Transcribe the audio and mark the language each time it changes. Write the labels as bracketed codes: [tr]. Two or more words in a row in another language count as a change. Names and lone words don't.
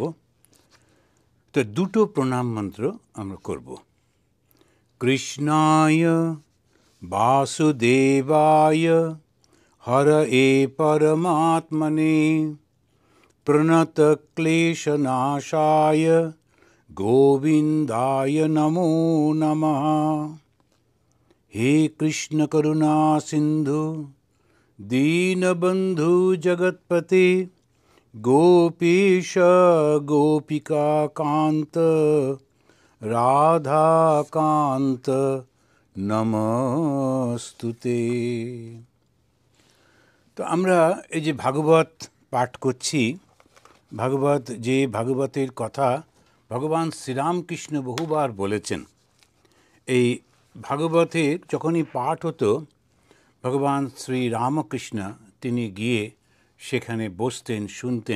[bn] তো দুটো প্রণাম মন্ত্র আমরা করব। [sa] কৃষ্ণায় বাসুদেবায় হরয়ে পরমাত্মনে প্রণতক্লেশনাশায় গোবিন্দায় নমো নমঃ। हे कृष्ण करुणा सिंधु दीनबंधु जगतपते गोपीश गोपिका कांत राधा कांत नमस्तुते। [bn] তো আমরা এই যে ভাগবত পাঠ করছি, ভাগবতের কথা ভগবান শ্রীরামকৃষ্ণ বহুবার বলেছেন। এই ভাগবতের যখনই পাঠ হতো, ভগবান শ্রী রামকৃষ্ণ তিনি গিয়ে সেখানে বসতেন, শুনতেন।